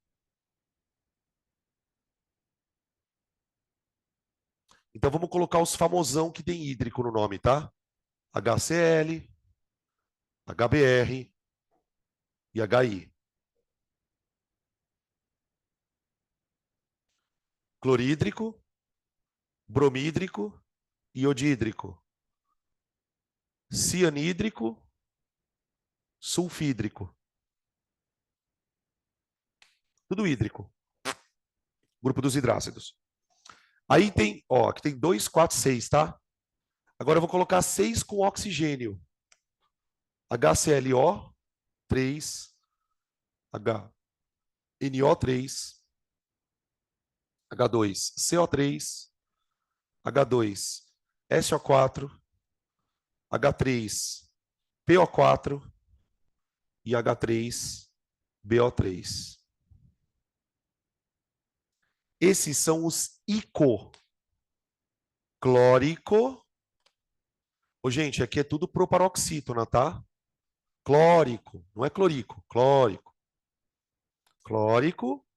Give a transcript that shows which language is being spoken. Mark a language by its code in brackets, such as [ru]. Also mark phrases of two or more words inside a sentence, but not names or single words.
[pt] Então vamos colocar os famosão que tem hídrico no nome, tá? HCl, HBr e HI. Clorídrico, bromídrico, iodídrico, cianídrico, sulfídrico. Tudo hídrico. Grupo dos hidrácidos. Aí tem, ó, aqui tem 2, 4, 6, tá? Agora eu vou colocar 6 com oxigênio. HClO, 3, HNO3, H2CO3, H2SO4, H3PO4 e H3BO3. Esses são os ICO. Clórico. Ô, gente, aqui é tudo proparoxítona, tá? Clórico, não é clorico, clórico. Clórico.